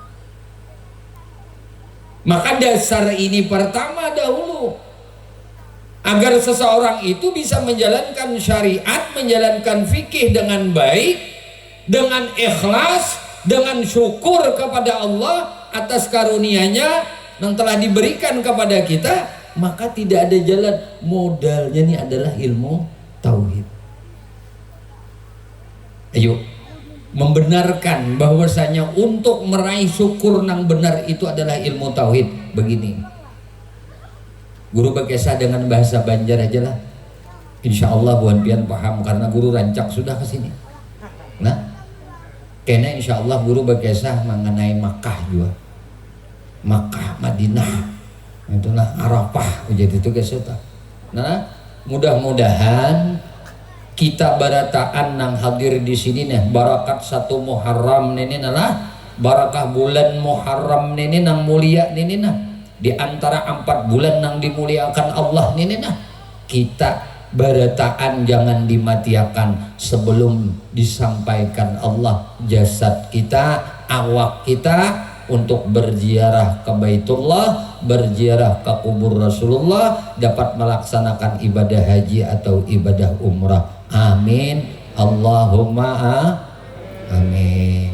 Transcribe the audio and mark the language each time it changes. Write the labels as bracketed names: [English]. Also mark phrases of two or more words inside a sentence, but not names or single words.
[Indonesian] Maka dasar ini pertama dahulu, agar seseorang itu bisa menjalankan syariat, menjalankan fikih dengan baik, dengan ikhlas, dengan syukur kepada Allah atas karunia-Nya yang telah diberikan kepada kita. Maka tidak ada jalan, modalnya ini adalah ilmu tauhid. Ayo membenarkan bahwasanya untuk meraih syukur nang benar itu adalah ilmu tauhid. Begini, [Banjar] guru berkisah dengan bahasa Banjar aja lah, [Arabic] insya Allah [Banjar] buan pian paham karena guru rancak sudah ke sini. Nah, kena [Arabic] insya Allah [Banjar] guru berkisah mengenai Makkah juga, Makkah, Madinah, itulah Arafah, jadi itu guys. Nah, mudah-mudahan kita barataan nang hadir di sini nih, barakat 1 Muharram ini nalah, barakah bulan Muharram ini nang mulia ini nah, di antara 4 bulan nang dimuliakan Allah ini nah, kita barataan jangan dimatiakan sebelum disampaikan Allah jasad kita, awak kita untuk berziarah ke Baitullah, berziarah ke kubur Rasulullah, dapat melaksanakan ibadah haji atau ibadah umrah. [Arabic] Amin, Allahumma amin.